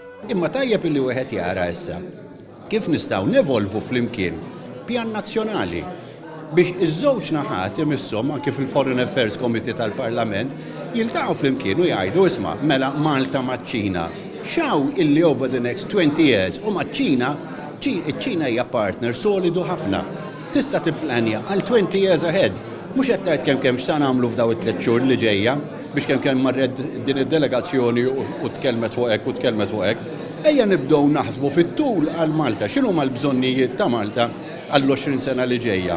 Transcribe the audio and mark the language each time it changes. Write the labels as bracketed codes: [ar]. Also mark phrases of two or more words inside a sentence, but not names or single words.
[mt] Imma tajjeb illi wieħed jara issa kif nistgħu nevolvu flimkien pjan nazzjonali biex iż-żewġ naħat imisshom anke fil-Foreign Affairs Committee tal-Parlament jiltaqgħu flimkien u jgħidu isma' mela Malta maċ-Ċina. X'hawn illi [en] over the next 20 years [mt] u maċ-Ċina, iċ-Ċina hija partner solidu ħafna. Tista' tipplanja għal [en] 20 years ahead. [mt] Mhux qed tgħid kemm x'sa nagħmlu f'daw it-tliet xhur li ġejja biex kemm marret din id-delegazzjoni u tkellmet fuq hekk u tkellmet fuq hekk. Ejja nibdew naħsbu fit-tul għal Malta, x'inhuma l-bżonnijiet ta' Malta għall-20 sena li ġejja.